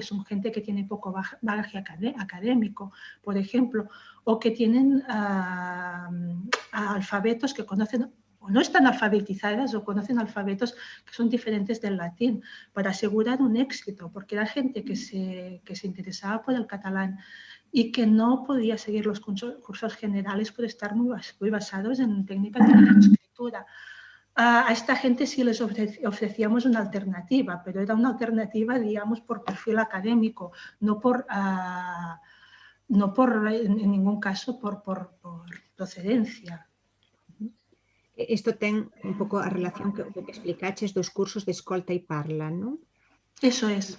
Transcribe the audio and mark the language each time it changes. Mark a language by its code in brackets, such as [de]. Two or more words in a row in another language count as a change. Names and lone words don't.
[es] Son gente que tiene poco bagaje académico, por ejemplo, o que tienen alfabetos que conocen o no están alfabetizadas o conocen alfabetos que son diferentes del latín, para asegurar un éxito, porque era gente que se interesaba por el catalán y que no podía seguir los cursos generales por estar muy basados en técnicas de escritura. A esta gente sí les ofrecíamos una alternativa, pero era una alternativa, digamos, por perfil académico, no en ningún caso por procedencia. [gl] Isto ten un pouco a relación que explicaches dos cursos de escolta e parla, non? [es] Eso es.